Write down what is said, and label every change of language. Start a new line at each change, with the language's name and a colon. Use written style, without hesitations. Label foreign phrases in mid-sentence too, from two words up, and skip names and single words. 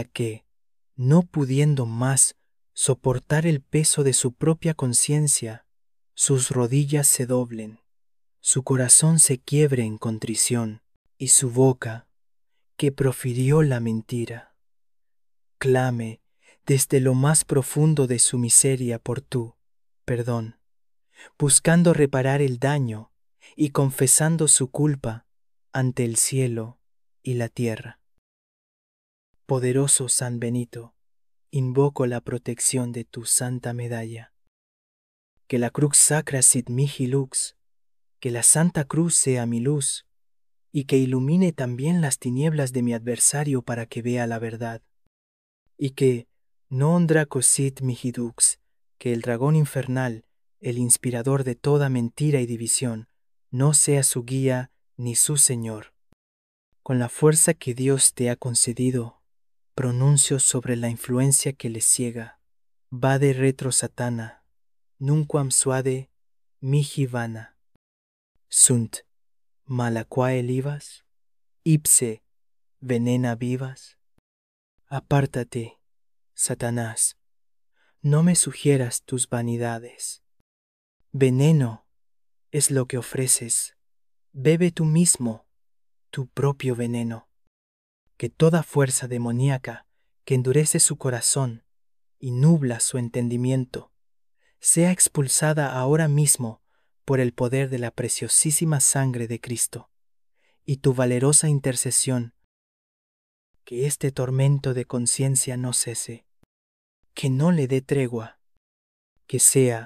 Spanish: que, no pudiendo más soportar el peso de su propia conciencia, sus rodillas se doblen, su corazón se quiebre en contrición y su boca, que profirió la mentira, clame desde lo más profundo de su miseria por tu perdón, buscando reparar el daño y confesando su culpa ante el cielo y la tierra. Poderoso San Benito, invoco la protección de tu santa medalla. Que la
Latin: crux sacra sit mihi lux,
Spanish: que la Santa Cruz sea mi luz, y que ilumine también las tinieblas de mi adversario para que vea la verdad. Y que
Latin: non draco sit mihi dux,
Spanish: que el dragón infernal, el inspirador de toda mentira y división, no sea su guía ni su señor. Con la fuerza que Dios te ha concedido, pronuncio sobre la influencia que le ciega.
Latin: Vade retro satana, nunquam suade mihi vana. Sunt malaquae livas, ipse venena vivas.
Spanish: Apártate, Satanás, no me sugieras tus vanidades. Veneno es lo que ofreces, bebe tú mismo tu propio veneno. Que toda fuerza demoníaca que endurece su corazón y nubla su entendimiento, sea expulsada ahora mismo por el poder de la preciosísima sangre de Cristo, y tu valerosa intercesión, que este tormento de conciencia no cese, que no le dé tregua, que sea